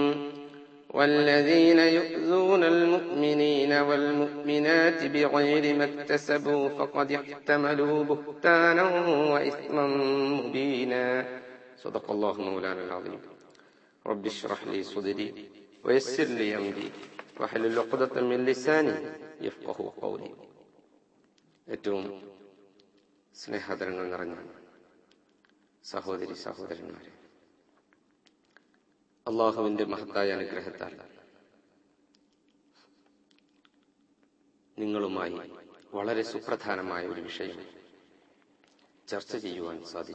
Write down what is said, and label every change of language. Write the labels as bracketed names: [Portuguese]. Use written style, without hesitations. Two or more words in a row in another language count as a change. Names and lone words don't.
[Arabic] والذين يؤذون المؤمنين والمؤمنات بغير ما اكتسبوا فقد احتملوا بهتانا وإثما مبينا. صدق الله مولانا العظيم. رب اشرح لي صدري ويسر لي أمري واحلل عقدة من لساني يفقهوا قولي. [Malayalam] ഏറ്റവും സ്നേഹാദരങ്ങൾ നിറഞ്ഞ സഹോദരി സഹോദരന്മാരെ, അള്ളാഹുവിന്റെ മഹത്തായ അനുഗ്രഹത്താൽ നിങ്ങളുമായി വളരെ സുപ്രധാനമായ ഒരു വിഷയം ചർച്ച ചെയ്യുവാൻ സാധിച്ചു.